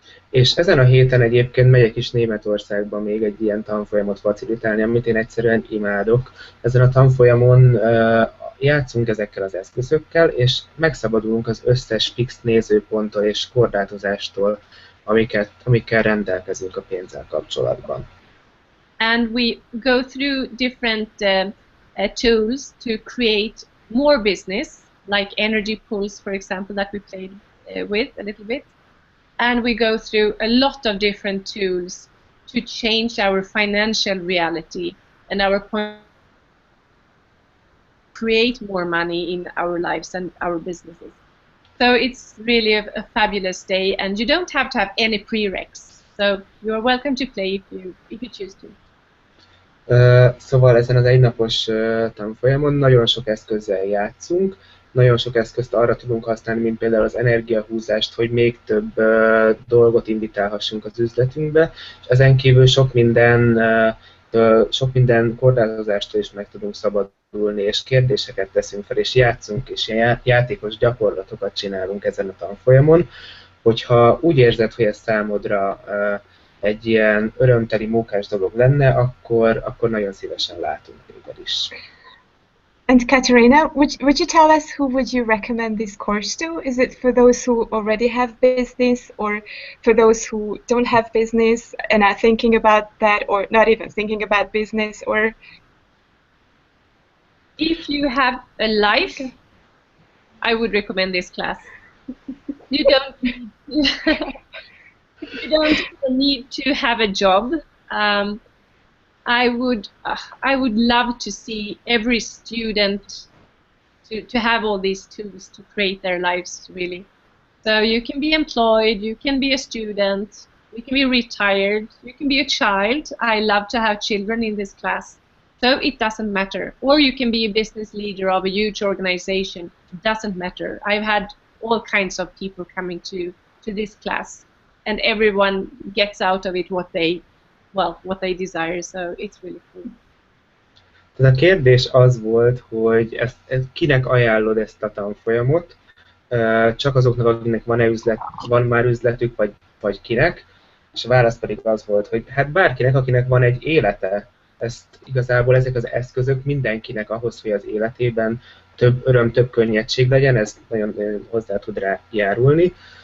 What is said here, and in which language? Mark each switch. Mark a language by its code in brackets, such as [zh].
[hu] És ezen a héten egyébként megyek is Németországba még egy ilyen tanfolyamot facilitálni, amit én egyszerűen imádok. Ezen a tanfolyamon játszunk ezekkel az eszközökkel, és megszabadulunk az összes fix nézőponttól és korlátozástól, amikkel rendelkezünk a pénzzel kapcsolatban. [en] And we go through different tools to create more business, like energy pools, for example, that we played with a little bit. And we go through a lot of different tools to change our financial reality and create more money in our lives and our businesses. So it's really a fabulous day, and you don't have to have any prereqs. So you are welcome to play if you choose to. [hu] Szóval ezen az egynapos tanfolyamon nagyon sok eszközzel játszunk, nagyon sok eszközt arra tudunk használni, mint például az energiahúzást, hogy még több dolgot invitálhassunk az üzletünkbe, és ezen kívül sok minden korlátozástól is meg tudunk szabadulni, és kérdéseket teszünk fel, és játszunk, és ilyen játékos gyakorlatokat csinálunk ezen a tanfolyamon. Hogyha úgy érzed, hogy ez számodra egy ilyen örömteli, mókás dolog lenne, akkor nagyon szívesen látunk téged is. [en] And Katarina, would you tell us who would you recommend this course to? Is it for those who already have business, or for those who don't have business and are thinking about that, or not even thinking about business? Or if you have a life, I would recommend this class. You don't need to have a job. I would love to see every student to have all these tools to create their lives, really. So you can be employed, you can be a student, you can be retired, you can be a child. I love to have children in this class. So it doesn't matter. Or you can be a business leader of a huge organization. It doesn't matter. I've had all kinds of people coming to this class, and everyone gets out of it what they desire, so it's really cool. [hu] Tehát a kérdés az volt, hogy kinek ajánlod ezt a tanfolyamot, csak azoknak, akiknek van már üzletük, vagy kinek, és a válasz pedig az volt, hogy hát bárkinek, akinek van egy élete. Igazából ezek az eszközök mindenkinek ahhoz, hogy az életében több öröm, több könnyedség legyen, ez nagyon hozzá tud rá járulni.